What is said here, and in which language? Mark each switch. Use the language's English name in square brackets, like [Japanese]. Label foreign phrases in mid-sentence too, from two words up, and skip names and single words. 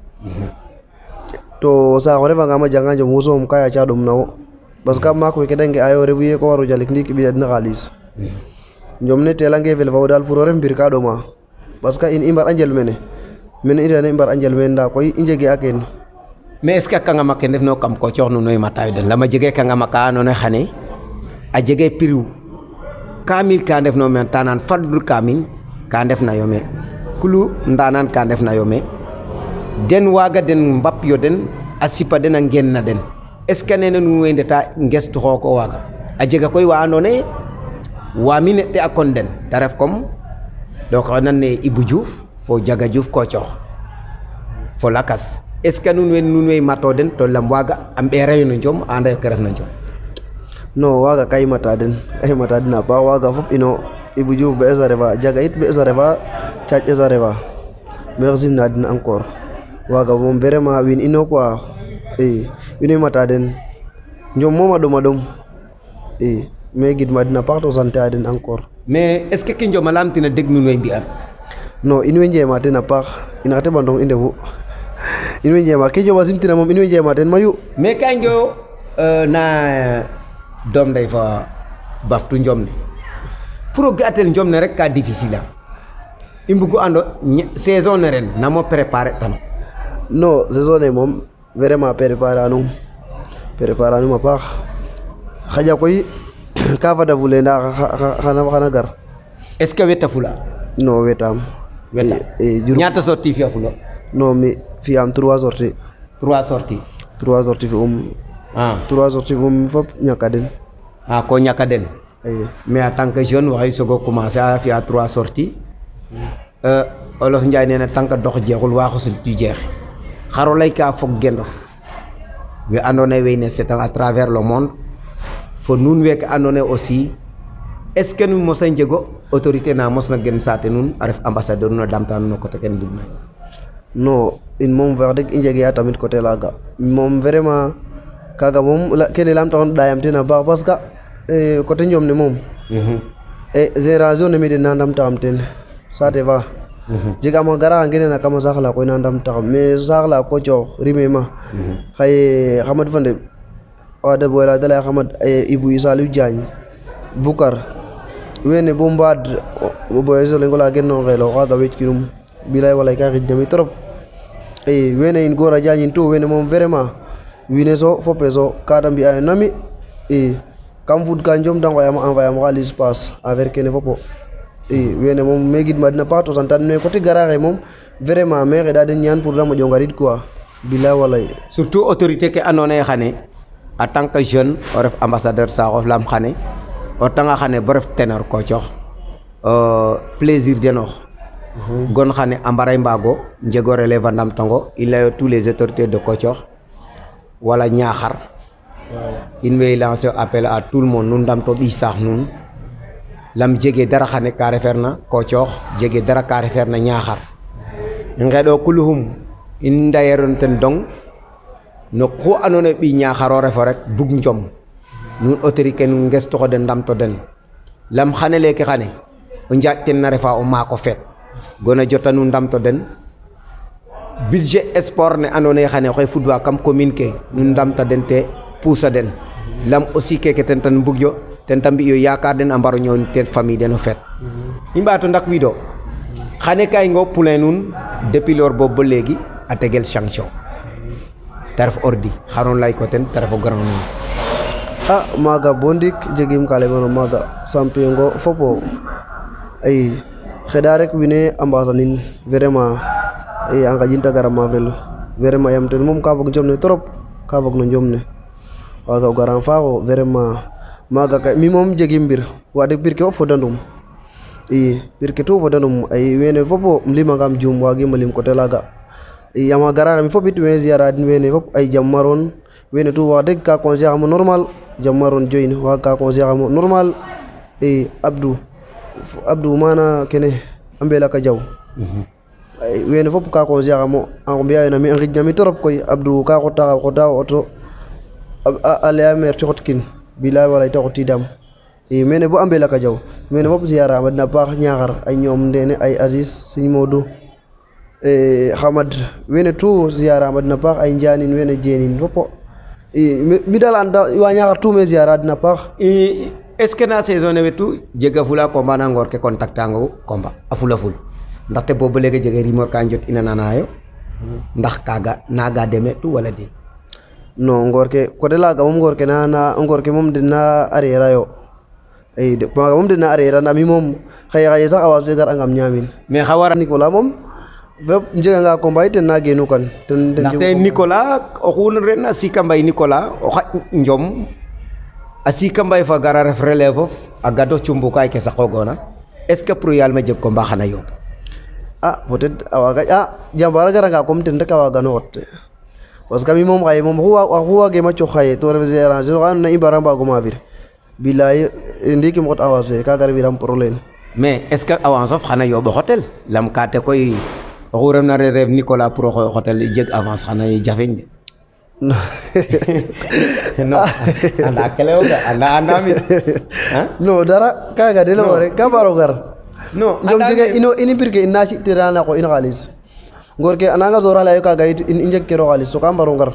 [Serer] to saax o refangama janga Njom wo soom ka yaaca ɗom na wo [French] parce que [Serer] maak we ke de nge'ayo refu ye ko waro jalik ndiik i ɓiɗa den xaalis Njom ne teelange fel fa wo daal pour o ref mbir ka ɗoma [French] parce que [Serer] in i mbar a njel mene i rene i mbar a njel mene nda koy i njege a keen [French] mais est ce que [Serer] kangama ke ndefno kam Kocoox nuno i matayo den lama jege kangama ka andoona yee xane a jege prix kamil ka ndefno me ta nan fadul kamil ka ndefna yo me kulu ndanan ka ndefna yo me den waaga den mbap yo den a sipa den a ngeen na den [French] est ce que [Serer] nene nuun way ndeta ngestu xoox o waaga a jega koy wa andoona yee waami ne te a kon den ta ref [French] comme donc [Serer] o nan ne Ibou Diouf fo Jaga Diouf Kocoox fo lakas [French] est ce que [Serer] nuun way mato den to lam waaga a ɓeerayo no Njom a anda ke refna Njom non waaga ka i mata den a paax waaga fop ino Ibou Diouf be esa refa Jaga it be esa refa Caaj esa refa maxey simna den encore waaga moom vraiment wiin ino quoi i wiin we mata den Njom moom a ɗom i mais gidma den a paax to sant a den encore [French] mais est ce que [Serer] ke Njom a lamtina deg nuun way mbi'an non in way njema ten a paax in xa teɓandong i ndefu in way njema ke Njom a simtina moom in way njema ten mayu mais ka ngeyo na doom ndey fa baftu Njom ne pour o ga'atel Njom ne rek ka difficile a i mbugu ando saison ne ren namo préparer tano non saison ne moom vraiment préparer anum a paax xaƴa koy ka fada fule nda xana gar [French] est ce que [Serer] weta fula non wetam weta ñaata sorti fi'a fulo non mi fi'am 3 sorties 3 sorties 3 sorties fi fop ñaka den ko ñaka den ay [French] mais en tant que jeune [Serer] waxay sogo commencer a fi'a 3 sorties olof Njaay [Wolof] nee na [French] tant que [Wolof] dox jeexul waaxusul [Serer] tu jeex xaro lay ka fog gendof we andona ye wene [French] c'est à travers le monde [Serer] fo nuun weke andona ye aussi [French] est ce que [Serer] nu mosa njego autorité na mosna gen saate nuun a ref ambassadeur nuun a damta nuun no côté ken bugna non in moom wax dëgg i njegee tamit côté laaga moom vraiment kaaga moom kene lam taxoon ɗayam ten a baax parce que côté njom ne moom génération ne mi den na ndamtaxam ten saate fa jegam xa gara xa ngenena kama saax la koy na ndamtaxam mais saax la ko coox rime ma xaye Hamad fa ndeɓ wa de boyla de laya Hamad Ibou Saliou Diagne Boucar wene bo mbaad boye so lengo la genno xelo xaga weckinum bilay walay ka xijnami trop wene in Gora Diagne in tout wene moom vraiment wiine so fope so ka da mbi'ayo nami kam fud ka njom da ngoyam envoyer am xaalis passe affaire kene fopo wene moom me gidma den a paax to santan mais côté garaxe moom vraiment me xeɗa den ñaan pour da moƴo ngarid quoi bilay walay surtout autorité ke andona ye xane [French] en tant que jeune [Serer] o ref ambassadeur Sakhof Lam xane o tanga xane bo ref ténor ko coox plaisir denox gon xane a mbaray mbago njego relève a ndamtango i layo [French] tous les autorités de [Serer] Kocoox wala Niakhar in way [French] lancer appel à tout le monde [Serer] nun ndamto ɓiy saax nuun lam jege dara xane ka refeer na Kocoox jege dara ka refeer na Niakhar i ngeɗo kuluxum in ndayeron ten dong no xu andoona ye ɓiy Niakhar o refo rek bug njom nuun autorité nun ngestoxo den ndamto den lam xane leke xane o njaaƴ ten na refa o maako feet gona jota nu ndamto den [French] budget sport [Serer] ne andoona ye xane oxey fudwa kam commune ke nu ndamta den te puusa den lam aussi keke ten tan mbug yo ten ta mbi'yo yaakaar den a mbaro ñoow ten famille den o feet i mbaato ndak wido xane ka i ngo poulain nuun [French] depuis lors [Wolof] boobu ba léegi [Serer] a tegel sanction te ref ordi xaron lay ko ten te ref o grand nuun maaga bo ndik jegim ka lemano maaga champion ngo fopo ay xeɗa rek wiin a mbasanin vraiment a ngaƴin te gara mafrel vraiment yam ten moom ka fog njom ne trop ka fog no njom ne waaga o garan faaxo vraiment maaga kay mi moom jegim mbir wax deg pir ke fop fodanum pir ke tout fodanum ay wene fop im limangam juum waagim a lim coté laaga yaam a gara xe mi fop it we ziara den wene fop ay jam maroon wene tout wax deg ka conseiller xamo normal jam maroon joyin waaga ka conseiller xamo normal Abdou mana kene a Mbelaka Diaw wene fop ka conseiller xamo a mbi'ayo nami a ngijnami trop koy Abdou ka xota o auto a laya maire te xotkin bilay walay te xotidam mene bo a Mbelaka Diaw mene fop ziara ma den a paax Niakhar ay ñoom ndene ay Aziz Serigne Modou Hamad wene tout ziara ma den a paax ay Ndianin wene Jenin fopo mi dal anda wa Niakhar tout me ziara den a paax [French] est ce que [Serer] na saison ne wetu jega fula combat na ngor ke contact ango combat a fula ful ndaxte [Wolof] boobu léegi [Serer] jege rumeur ka njot ina nanayo ndax kaga naga deme tu wala di non ngor ke côté laga moom ngor ke ngor ke moom dina arrière yo maaga moom dina arrière nda mi moom xaye sax awas fe gar angam ñaamin mais xa wara Nicolas moom fep njeganga combat it ten na geenu kan ndaxte Nicolas oxu ren a Sika Mbaye Nicolas o xaƴ njom a Sika Mbaye fa gara ref relève of a gado cumbukaay ke saqogoona [French] est ce que [Serer] pour yaal ma jeg combat xana yomb [French] peut être [Serer] a waaga jambar a garanga comme ten rek a waagano xot [French] parce que [Serer] mi moom xaye moom oxu waageema coox xaye to ref gérant xa andoona yee i mbara mbaago maafir bilaay ndiiki im xot avance fe kaaga refiram problème [French] mais est ce que [Serer] avance of xana yomb o xotel lam kaate koy oxu refna rev Nicolas pour o xotel jeg avance xana jafeñ de non anda kelewoga anda mi non dara kaaga de lemo rek ka mbaro gar non njom jege ini pir ke ina ci'tirana ko in xaalis ngor ke ananga sorale ayo kaaga yit in njeg kero xaalis so ka mbaro ngar